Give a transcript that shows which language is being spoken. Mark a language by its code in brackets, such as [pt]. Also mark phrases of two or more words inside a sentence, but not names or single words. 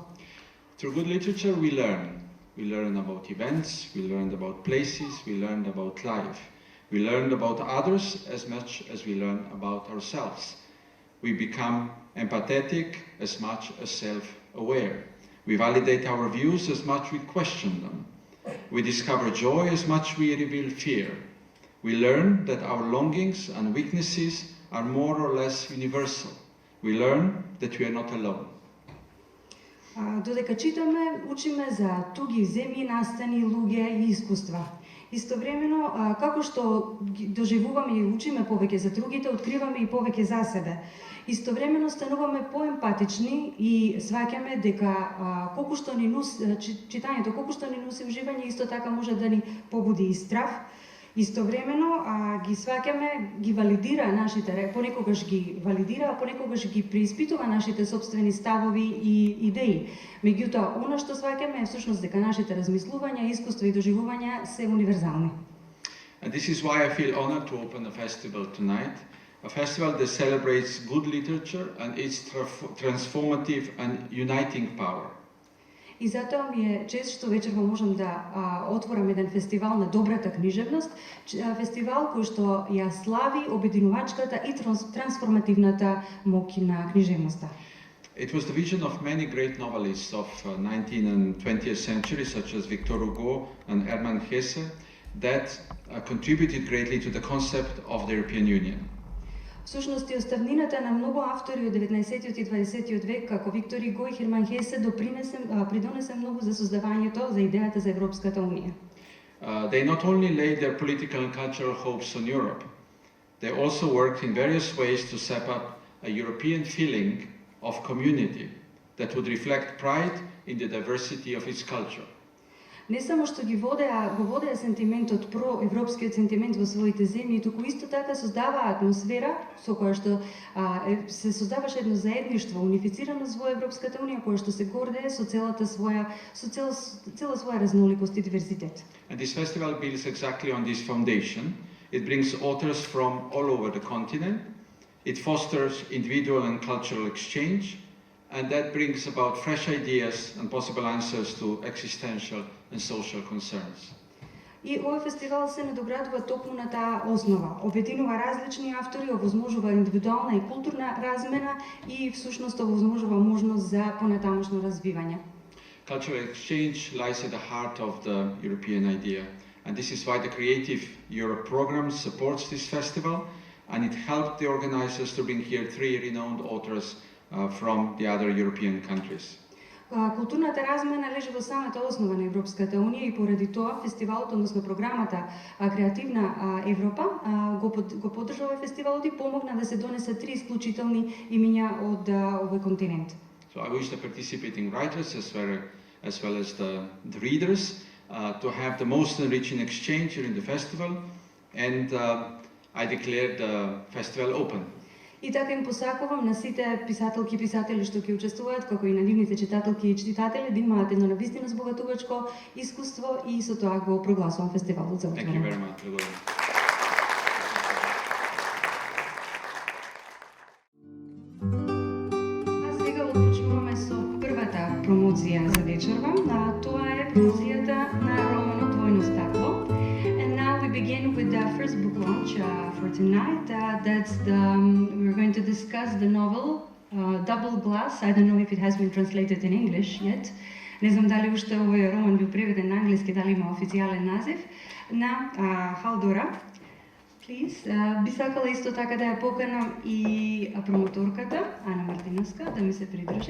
[en] Through good literature we learn. We learn about events, we learn about places, we learn about life. We learn about others as much as we learn about ourselves. We become empathetic as much as self-aware. We validate our views as much as we question them. We discover joy as much as we reveal fear. We learn that our longings and weaknesses are more or less universal. We learn that we are not alone. [mk] Додека читаме, учиме за туги земји, настани, луѓе и искуства. Истовремено, како што доживуваме и учиме повеќе за другите, откриваме и повеќе за себе. Истовремено стануваме поемпатични и сваќаме дека колку што ни читањето, колку што ни носи уживање, исто така може да ни побуди и страв. Истовремено ги сваќаме, ги валидира нашите, понекогаш ги валидира, а понекогаш ги преиспитува нашите собствени ставови и идеи. Меѓутоа, она што сваќаме е всушност дека нашите размислувања, искуства и доживувања се универзални. [en] And this is why I feel honored to open a festival tonight, a festival that celebrates good literature and its transformative and uniting power. [mk] И затоа ми е чест што вечерва можам да отворам еден фестивал на добрата книжевност, фестивал кој што ја слави обединувачката и трансформативната моќ на книжевноста. [en] It was the vision of many great novelists of 19th and 20th century, such as Victor Hugo and Hermann Hesse, that contributed greatly to the concept of the European Union. [mk] Всушност и оставнината на многу автори од 19-тиот и 20-тиот век, како Виктор Hugo и Херман Хесе, придонесе многу за создавањето за идејата за Европската унија. [en] They not only laid their political and cultural hopes on Europe, they also worked in various ways to set up a European feeling of community that would reflect pride in the diversity of its culture. [mk] Не само што го водеа сентиментот, проевропскиот сентимент во своите земји, туку исто така создаваа атмосфера со која што се создаваше едно заедништво, унифицираност во Европската унија, која што се гордее со цела своја разноликост и диверзитет. [en] And this festival builds exactly on this foundation. It brings authors from all over the continent. It fosters individual and cultural exchange, and that brings about fresh ideas and possible answers to existential and social concerns. [mk] И овој фестивал се надоградува токму на таа основа. Обединува различни автори, овозможува индивидуална и културна размена и всушност овозможува можност за понатамошно развивање. [en] Cultural exchange lies at the heart of the European idea, and this is why the Creative Europe program supports this festival and it helped the organizers to bring here 3 renowned authors from the other European countries. [mk] Културната размена лежи во самата основа на Европската унија и поради тоа фестивалот, односно програмата Креативна Европа го поддржува фестивалот и помогна да се донесат 3 исклучителни имиња од овој континент. [en] So I wish the participating writers as well as the readers to have the most enriching exchange during the festival, and I declare the festival open. [mk] И така им посакувам на сите писателки и писатели што ќе учествуваат, како и на нивните читателки и читатели, да имаат едно навистина збогатувачко искуство и со тоа го прогласувам фестивалот за отворен. [en] Thank you very much. [mk] А сега отпочнуваме со првата промоција за вечерва. Тоа е промоцијата на романот Двојно стакло. [en] And now we begin with the first book launch for tonight. We're going to discuss the novel Double Glass. I don't know if it has been translated in English yet. [mk] Не знам дали уште овој роман бил преведен на англиски, дали има официјален назив, на Халдора. Please, би сакала исто така да ја поканам и промоторката Ана Мартиновска да ми се придружи.